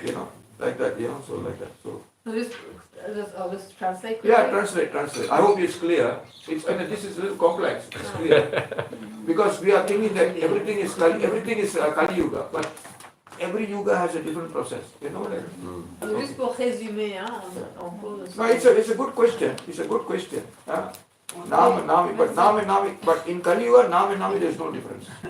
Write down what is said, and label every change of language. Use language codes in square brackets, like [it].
[en] You know, like that. You know, so like that. So. I'll just translate. Yeah, translate. I hope it's clear. This is a little complex. It's clear because we are thinking that everything is Kali Yuga, but every yuga has a different process. You know what I mean? [fr] Juste pour résumer, hein, en gros. [en] No, it's a good question. It's a good question. Nam and Nami, but in Kali Yuga, Nam and Nami, there is no difference.